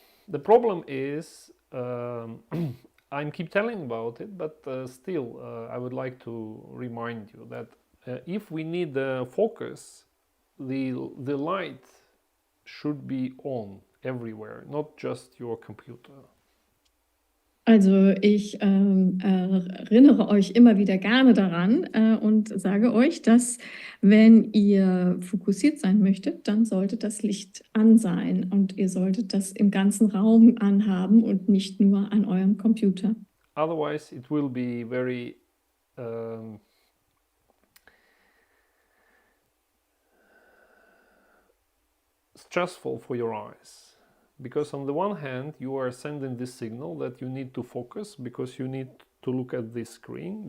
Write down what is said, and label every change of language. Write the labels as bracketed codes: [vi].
[en] The problem is, I keep telling about it, but still, I would like to remind you that if we need focus, the light should be on everywhere, not just your computer. [de] Also ich erinnere euch immer wieder gerne daran und sage euch, dass wenn ihr fokussiert sein möchtet, dann sollte das Licht an sein und ihr solltet das im ganzen Raum anhaben und nicht nur an eurem Computer. [en] Otherwise, it will be very stressful for your eyes. Because on the one hand, you are sending this signal that you need to focus because you need to look at this screen.